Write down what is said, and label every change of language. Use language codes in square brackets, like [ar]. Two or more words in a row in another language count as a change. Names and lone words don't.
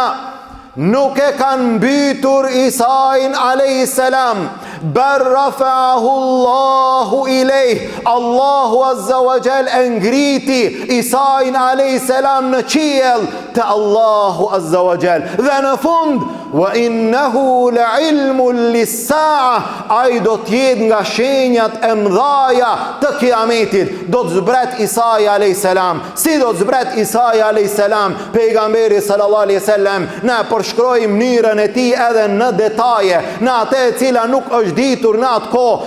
[sq] Nuk e kanë mbytur Isain a.s. [ar] بل رفعه الله إليه. [sq] Allahu [ar] عز وجل [sq] e ngriti Isain a.s. në qiell të Allahu [ar] عز وجل. [sq] Dhe në fund [ar] وإنه لعلم للساعة, [sq] ai do të jetë nga shenjat e mëdhaja të kiametit. Do të zbret Isai [ar] عليه السلام. [sq] Si do të zbret Isai [ar] عليه السلام? [sq] Pejgamberi [ar] صلى الله عليه وسلم [sq] na përshkroi mënyrën e tij edhe në detaje, në atë e cila nuk është ditur në atë kohë.